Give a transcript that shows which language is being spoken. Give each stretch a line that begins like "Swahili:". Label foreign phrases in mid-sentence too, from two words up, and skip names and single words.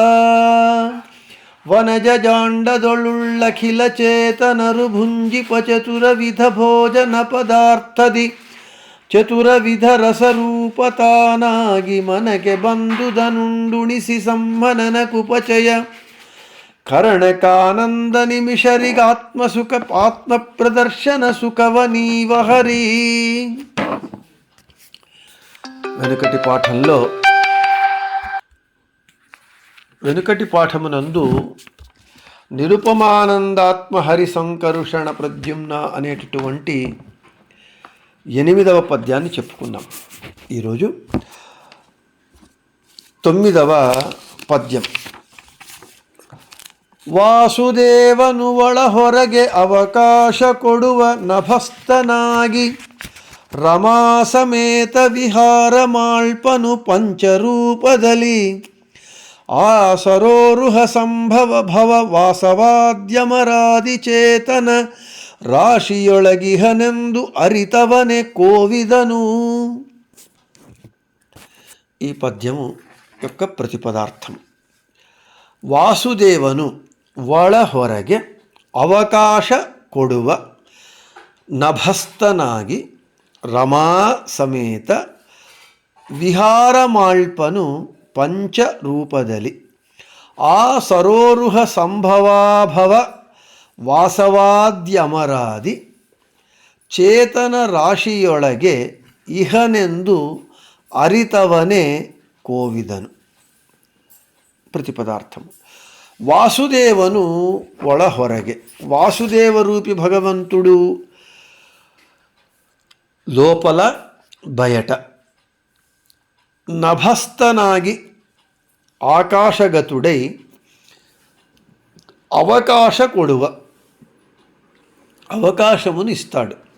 Kannada: ವನಜ ಜಾಂಡದೊಳುಳ್ಳಖಿಲ ಚೇತನರು ಭುಂಜಿಪ ಚತುರವಿಧ ಭೋಜನ ಪದಾರ್ಥದಿ ಚತುರವಿಧ ರಸರೂಪತಾನಾಗಿ ಮನಗೆ ಬಂದುದನುಂಡುಣಿಸಿ ಸಂಹನನ ಕುಪಚಯ ಕರ್ಣಕಾನಂದ ನಿಮಿಷರಿಗಾತ್ಮಸುಖ ಆತ್ಮ ಪ್ರದರ್ಶನ ಸುಖವ ನೀವ ಹರಿ.
Telugu: వెనుకటి పాఠమునందు నిరుపమానందాత్మ హరి సంకరుషణ ప్రద్యుమ్న అనేటటువంటి 8వ పద్యాన్ని చెప్పుకున్నాం. ఈరోజు 9వ పద్యం.
Kannada: ವಾಸುದೇವನು ಒಳ ಹೊರಗೆ ಅವಕಾಶ ಕೊಡುವ ನಭಸ್ತನಾಗಿ ರಮಾ ಸಮೇತ ವಿಹಾರ ಮಾಳ್ಪನು ಪಂಚರೂಪದಲ್ಲಿ. ಆ ಸರೋರುಹ ಸಂಭವ ಭವ ವಾಸವಾದ್ಯಮರಾದಿ ಚೇತನ ರಾಶಿಯೊಳಗಿಹನೆಂದು ಅರಿತವನೆ ಕೋವಿದನು.
Telugu: ఈ పద్యము యొక్క ప్రతిపదార్థం.
Kannada: ವಾಸುದೇವನು ಒಳ ಹೊರಗೆ ಅವಕಾಶ ಕೊಡುವ ನಭಸ್ಥನಾಗಿ ರಮಾ ಸಮೇತ ವಿಹಾರ ಮಾಳ್ಪನು ಪಂಚರೂಪದಲ್ಲಿ. ಆ ಸರೋರುಹ ಸಂಭವಾಭವ ವಾಸವಾದ್ಯಮರಾದಿ ಚೇತನ ರಾಶಿಯೊಳಗೆ ಇಹನೆಂದು ಅರಿತವನೇ ಕೋವಿದನು.
Telugu: ప్రతిపదార్థము. వాసుదేవను
Kannada: ಒಳ ಹೊರಗೆ.
Telugu: వాసుదేవరూపి భగవంతుడు లోపల బయట. నభస్థనాగి ఆకాశగతుడై
Kannada: ಅವಕಾಶ ಕೊಡುವ
Telugu: అవకాశమును ఇస్తాడు.